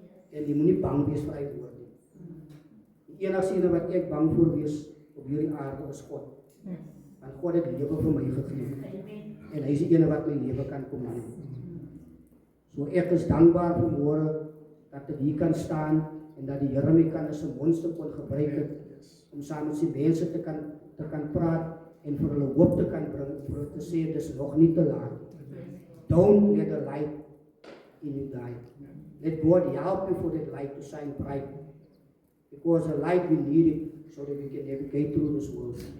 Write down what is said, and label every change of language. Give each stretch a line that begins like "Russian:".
Afrikaans: En jy moenie bang wees vir hy woord nie. Die enigste ene wat ek bang voor wees op hierdie aarde is God. Want God het lewe vir my gegee. En hy is die ene wat my lewe kan kom neem. So ek is dankbaar vir môre dat ek hier kan staan en dat die Here my kan as 'n monster kon gebruik het om saam met sy mense te kan praat en vir hulle hoop te kan bring, vir hulle te sê dis nog nie te laat.
English: Don't let the light in you die. Let God help you for that light to shine bright. Because the light we need it so that we can navigate through this world.